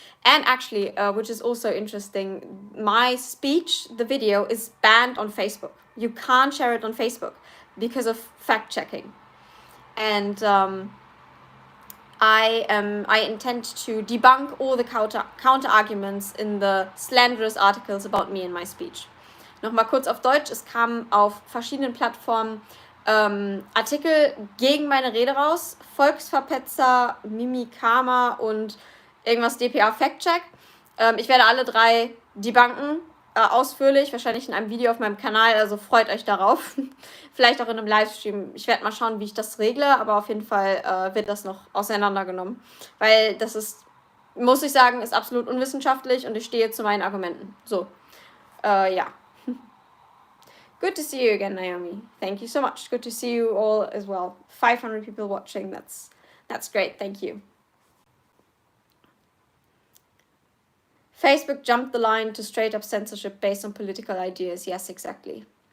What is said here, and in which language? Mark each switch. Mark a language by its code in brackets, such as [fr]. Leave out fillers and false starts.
[en] And actually, which is also interesting, my speech, the video, is banned on Facebook. You can't share it on Facebook because of fact-checking. And I intend to debunk all the counter-arguments in the slanderous articles about me in my speech. [de] Nochmal kurz auf Deutsch, es kam auf verschiedenen Plattformen Artikel gegen meine Rede raus, Volksverpetzer, Mimikama und irgendwas DPA Fact-Check. Ich werde alle drei debunken ausführlich, wahrscheinlich in einem Video auf meinem Kanal, also freut euch darauf. Vielleicht auch in einem Livestream. Ich werde mal schauen, wie ich das regle, aber auf jeden Fall wird das noch auseinandergenommen. Weil das ist, muss ich sagen, ist absolut unwissenschaftlich und ich stehe zu meinen Argumenten. So, ja. [en] Good to see you again, Naomi. Thank you so much. Good to see you all as well. 500 people watching. That's great. Thank you. Facebook jumped the line to straight up censorship based on political ideas. Yes, exactly.